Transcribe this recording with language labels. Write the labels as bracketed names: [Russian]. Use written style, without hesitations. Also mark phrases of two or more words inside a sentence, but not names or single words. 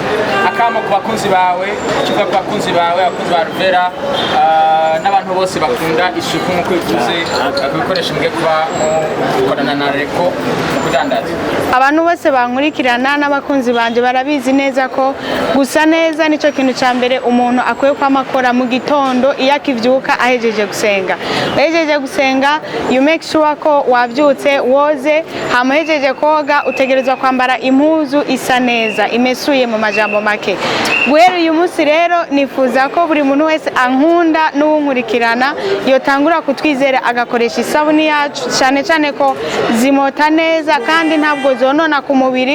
[Rundi] Akamo ku bakunzi bawe, kivuga ku bakunzi bawe, abakunzi ba Alvella n'abantu bose bakunda isuku nkuko bivuze kubikoresha mugiye kuba gukorana na Leko kudandaza. Abantu bose bankurikirana n'abakunzi banje barabizi neza ko gusa neza nico kintu ca mbere umuntu akwiye kwamakora mu gitondo iyo akivyuka ahejeje gusenga. Ahejeje gusenga [English] you make sure [Rundi] ko wavyutse woze, hama ahejeje koga utegerezwa kwambara impuzu isa neza imesuye mu majambo make. Guhera uyu munsi rero nifuza ko buri muntu wese ankunda n'uwunkurikirana yotangura kutwizera agakoresha isabuni yacu cyane ko zimota neza kandi ntabwo zonona ku mubiri.